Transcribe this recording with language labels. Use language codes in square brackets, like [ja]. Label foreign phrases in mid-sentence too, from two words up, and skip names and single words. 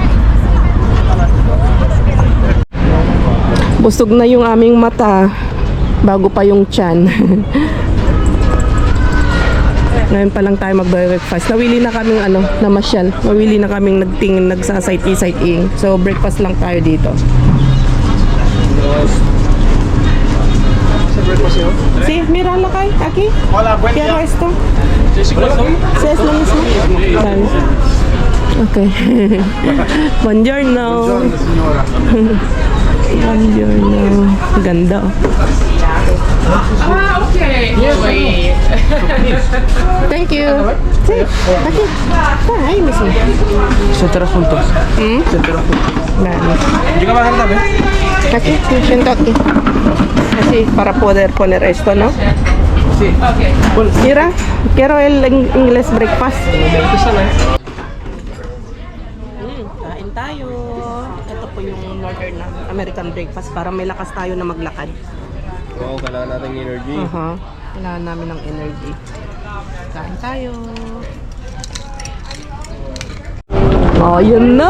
[tl] Busog na yung aming mata bago pa yung tiyan. Ngayon pa lang tayo mag-breakfast. Nawili na kaming namasyal. Nawili na kaming nagsa-sightseeing. So breakfast lang tayo dito. [es] Sí, mira la calle, aquí. Hola, buen Quiero día. esto. Sí, Sí, es lo mismo. Vale. [en] Okay. [it] Buongiorno. [es] señora. [it] Buongiorno. [tl] Ganda. [en] Ah, okay. Wait. Thank you. [es] Sí, aquí. Ahí mismo. Centros juntos. Centros juntos. Vale. Llega más tarde. Aquí, siento aquí. Así, para poder poner esto, ¿no? Sí. [en] Okay. [es] Mira, quiero el [en] English breakfast. [tl] Kain tayo. Ito po yung [en] Northern American breakfast [tl] para may lakas tayo na maglakad. Wow, kailangan natin energy. Kailangan namin ng energy. Kain tayo. Oh, yun na!